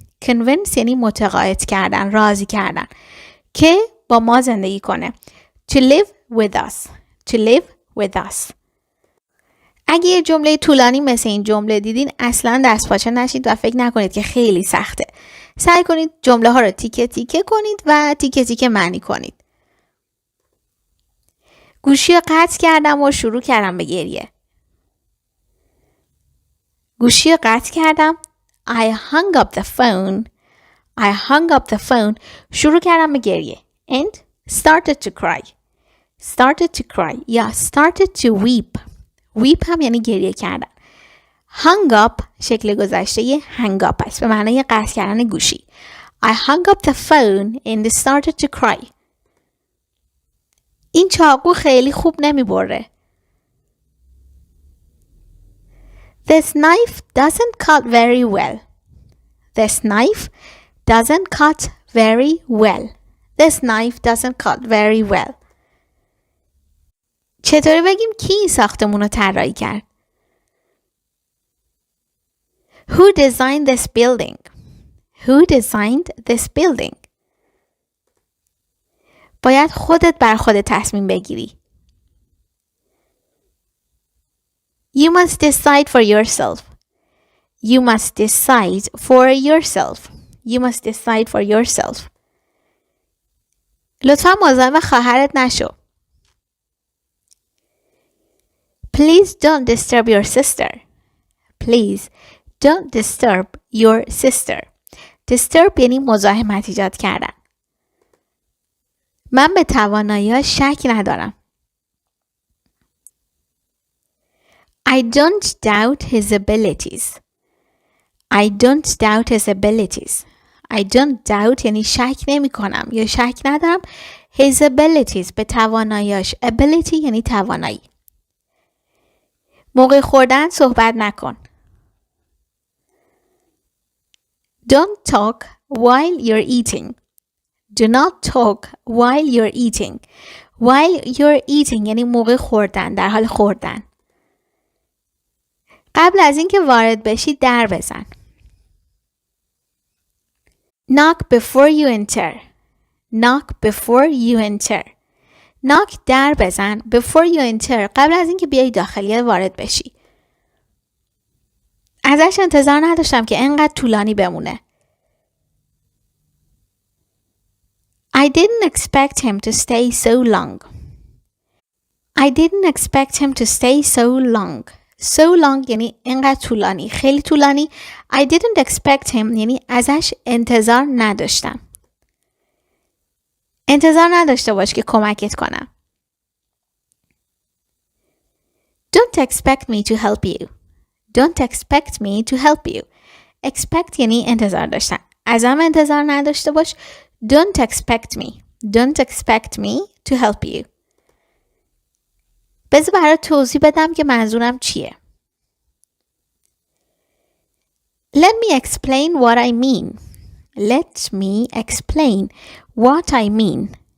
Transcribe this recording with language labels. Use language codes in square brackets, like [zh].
[fa] Convince یعنی متقاعد کردن، راضی کردن. که با ما زندگی کنه. [en] To live with us. To live with us. [fa] اگه یه جمله طولانی مثل این جمله دیدین اصلا دست پاچه نشید و فکر نکنید که خیلی سخته. سعی کنید جمله ها رو تیکه تیکه کنید و تیکه تیکه معنی کنید. گوشی رو قطع کردم و شروع کردم به گریه. گوشی رو قطع کردم. [en] I hung up the phone. I hung up the phone. [fa] شروع کردم به گریه. [en] And started to cry. Started to cry. یا started to weep. [fa] weep هم یعنی گریه کردن. hung up شکل گذشته hang up است به معنای قطع کردن گوشی. [en] I hung up the phone and started to cry. [fa] این چاقو خیلی خوب نمی بره. [en] This knife doesn't cut very well. This knife doesn't cut very well. This knife doesn't cut very well. [fa] چطوری بگیم کی این ساختمون رو طراحی کرد؟ [en] Who designed this building? Who designed this building? [fa] باید خودت بر خودت تصمیم بگیری. [en] You must decide for yourself. You must decide for yourself. You must decide for yourself. [fa] لطفاً مزاحم خواهرت نشو. [en] Please don't disturb your sister. Please don't disturb your sister. Disturb [fa] یعنی مزاحمت ایجاد کردن. من به توانایی‌هاش شک ندارم. [en] I don't doubt his abilities. I don't doubt his abilities. I don't doubt [fa] یعنی شک نمی کنم یا شک ندارم. [en] His abilities [fa] به توانایی‌هاش. Ability یعنی توانایی. موقع خوردن صحبت نکن. [en] Don't talk while you're eating. Do not talk while you're eating. While you're eating [fa] یعنی موقع خوردن، در حال خوردن. قبل از اینکه وارد بشی در بزن. [en] Knock before you enter. Knock before you enter. [fa] Knock در بزن. [en] Before you enter [fa] قبل از اینکه بیای داخل یا وارد بشی. ازش انتظار نداشتم که انقدر طولانی بمونه. [en] I didn't expect him to stay so long. I didn't expect him to stay so long. So long [fa] یعنی انقدر طولانی، خیلی طولانی. [en] I didn't expect him [fa] یعنی ازش انتظار نداشتم. انتظار نداشته باش که کمکت کنم. [en] Don't expect me to help you. Don't expect me to help you. [fa] Expect یعنی انتظار داشتن. ازم انتظار نداشته باش. [en] Don't expect me. Don't expect me to help you. [fa] بذار برات توضیح بدم که منظورم چیه. [en] Let me explain what I mean. Let me explain what I mean.